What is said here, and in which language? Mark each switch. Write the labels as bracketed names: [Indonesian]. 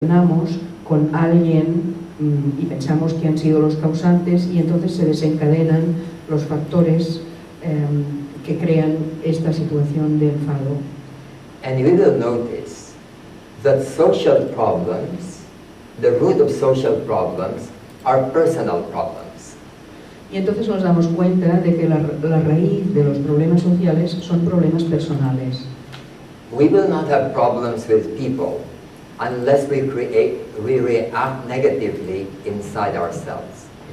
[Spanish] relacionamos con alguien y pensamos que han sido los causantes y entonces se desencadenan los factores que crean esta situación de enfado. [English] And you will notice that social problems, the root of social problems, are personal problems. [Spanish] Y entonces nos damos cuenta de que la raíz de los problemas sociales son problemas personales. [English] We will not have problems with people unless we react negatively inside ourselves.